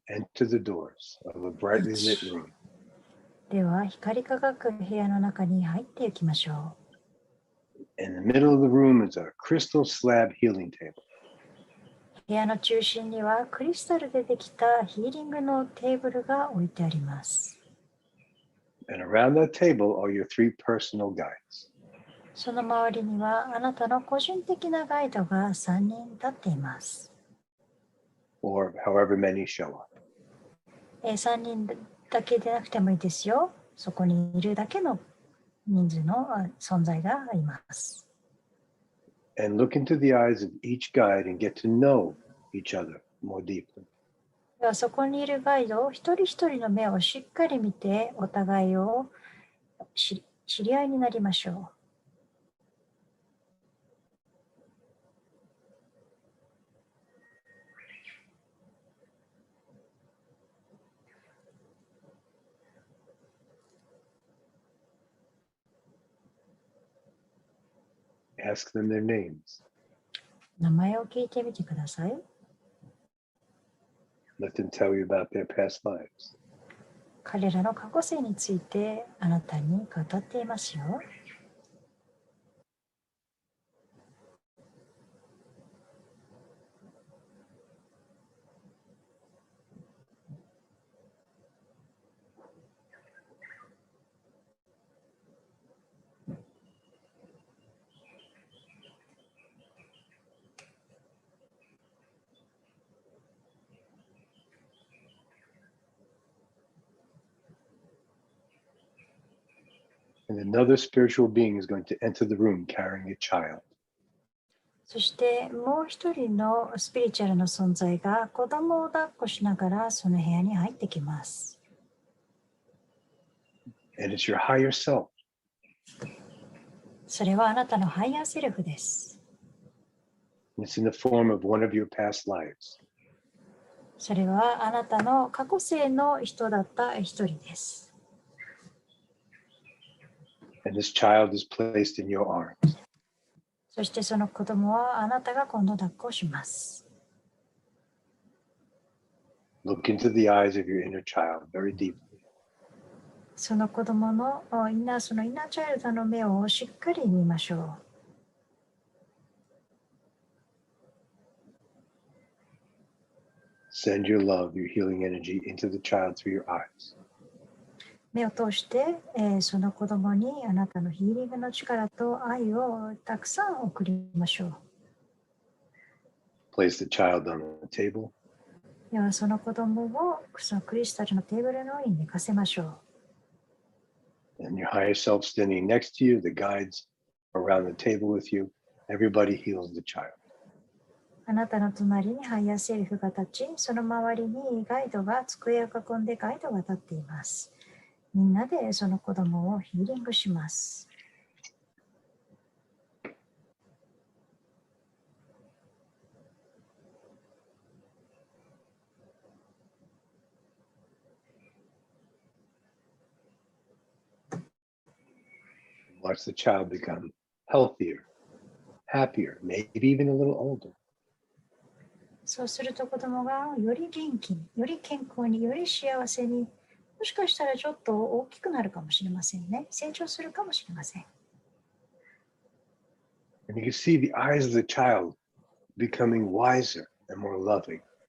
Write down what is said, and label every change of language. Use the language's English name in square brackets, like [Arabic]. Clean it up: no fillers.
[English] Enter the doors of a brightly lit room. [Japanese] では光り輝く部屋の中に入っていきましょ [English] In the middle of the room is a crystal slab healing table. [Japanese] う。部屋の中心にはクリスタルでできたヒーリングのテーブルが置いてあります。 [English] And around that table are your 3 personal guides. [Japanese] その周りにはあなたの個人的なガイドが3人立っています。 [English] Or however many show up. [Japanese] 3人だけでなくてもいいですよ。そこにいるだけの人数の存在があります。 [English] And look into the eyes of each guide and get to know each other more deeply. [Japanese] ではそこにいるガイドを一人一人の目をしっかり見てお互いを知り合いになりましょう。 [English] Ask them their names. [Japanese] 名前を聞いてみてください。 [English] Let them tell you about their past lives. [Japanese] 彼らの過去世についてあなたに語っていますよ。 [English] And another spiritual being is going to enter the room carrying a child. [Japanese] そしてもう一人のスピリチュアルの存在が子供を抱っこしながらその部屋に入ってきます。 [English] And it's your higher self. [Japanese] それはあなたのハイヤーセルフです。 [English] It's in the form of one of your past lives. [Japanese] それはあなたの過去世の人だった一人です。 [English] And this child is placed in your arms. [Japanese] そしてその子供はあなたが今度抱っこします。 [English] Look into the eyes of your inner child very deeply. [Japanese] その子供のインナーチャイルドの目をしっかり見ましょう。 [English] Send your love, your healing energy into the child through your eyes. [Japanese] 目を通して、その子供にあなたのヒーリングの力と愛をたくさん送りましょう。 [English] Place the child on the table. [Japanese] ではその子供をそのクリスタルのテーブルの上に寝かせましょう。 [English] And your higher self standing next to you, the guides around the table with you, everybody heals the child. [Japanese] あなたの隣にハイヤーセルフが立ち、その周りにガイドが机を囲んでガイドが立っています。みんなでその子供をヒーリングします。 [English] Watch the child become healthier, happier, maybe even a little older. [Japanese] そうすると子供がより元気に、より健康に、より幸せに、もしかしたらちょっと大きくなるかもしれませんね。成長するかもしれません。 [English] And you can see the eyes of the child becoming wiser and more loving.